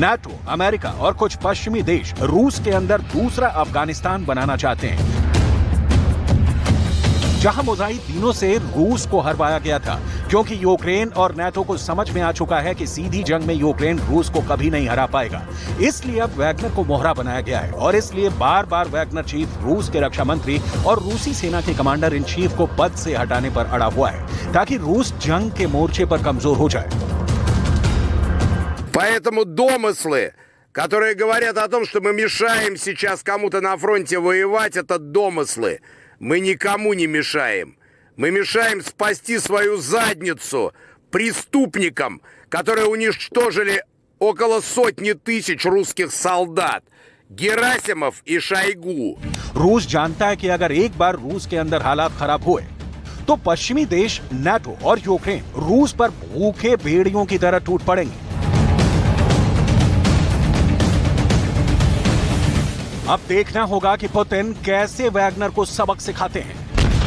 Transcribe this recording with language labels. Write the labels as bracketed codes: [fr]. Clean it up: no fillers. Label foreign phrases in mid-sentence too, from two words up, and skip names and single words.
[hi] नाटो, अमेरिका और कुछ पश्चिमी देश रूस के अंदर दूसरा अफगानिस्तान बनाना चाहते हैं, जहां मुजाहिद दिनों से रूस को हरवाया गया था, क्योंकि यूक्रेन और नाटो को समझ में आ चुका है कि सीधी जंग में यूक्रेन रूस को कभी नहीं हरा पाएगा। इसलिए अब वैगनर को मोहरा बनाया गया है और इसलिए बार बार वैगनर चीफ रूस के रक्षा मंत्री और रूसी सेना के [en] commander in chief [hi] को पद से हटाने पर अड़ा हुआ है, ताकि रूस जंग के मोर्चे पर कमजोर हो जाए। [ru] Поэтому домыслы, которые говорят о том, что мы мешаем сейчас кому-то на фронте воевать, это домыслы. Мы никому не мешаем. Мы мешаем спасти свою задницу преступникам, которые уничтожили около 100 тысяч русских солдат. Герасимов и Шойгу. [hi] रूस जानता है कि अगर एक बार रूस के अंदर हालात खराब हुए तो पश्चिमी देश नाटो और यूक्रेन रूस पर भूखे भेड़ियों की तरह टूट पड़ेंगे। अब देखना होगा कि पुतिन कैसे वैगनर को सबक सिखाते हैं।